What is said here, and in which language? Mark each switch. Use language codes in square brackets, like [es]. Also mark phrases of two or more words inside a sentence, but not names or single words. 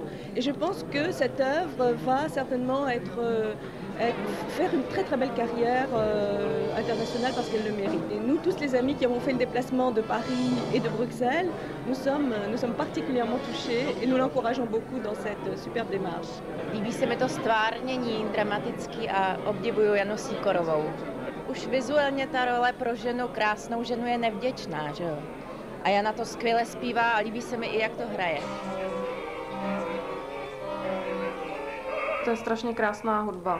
[fr] Et je pense que cette œuvre va certainement faire une très belle carrière internationale parce qu'elle le mérite. Et nous, tous les amis qui avons fait le déplacement de Paris et de Bruxelles, nous sommes particulièrement touchés et nous l'encourageons beaucoup dans cette superbe démarche. [cs] Líbí se mi to stvárnění dramatický a obdivuju Janu Sýkorovou. Už vizuálně ta role pro ženu, krásnou ženu je nevděčná, že jo? A Jana to skvěle zpívá a líbí se mi i jak to hraje. To je strašně krásná hudba.